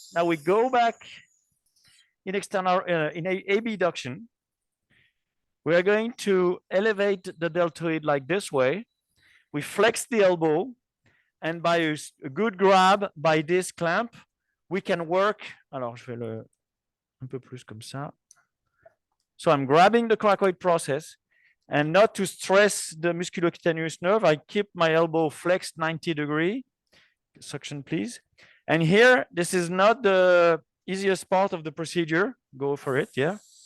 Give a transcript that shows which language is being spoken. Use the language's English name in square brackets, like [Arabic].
[English] Now we go back in external in abduction. We are going to elevate the deltoid like this way. We flex the elbow, and by a good grab by this clamp, we can work. [French] Alors, je fais un peu plus comme ça. [English] So I'm grabbing the coracoid process, and not to stress the musculocutaneous nerve, I keep my elbow flexed 90-degree. Suction, please. And here, this is not the easiest part of the procedure. Go for it, yeah.